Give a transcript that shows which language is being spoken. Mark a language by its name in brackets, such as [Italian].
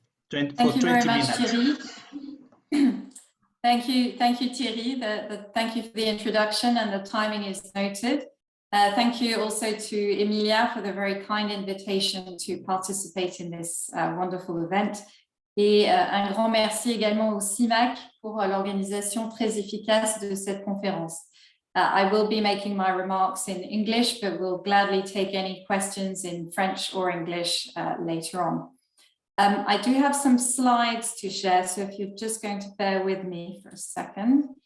[English] Thank you very much, Thierry. Thank you, Thierry. Thank you for the introduction, and the timing is noted. Thank you also to Emilia for the very kind invitation to participate in this wonderful event. [French] Et un grand merci également au CIMAC pour l'organisation très efficace de cette conférence. [English] I will be making my remarks in English, but will gladly take any questions in French or English later on. I do have some slides to share, so if you're just going to bear with me for a second.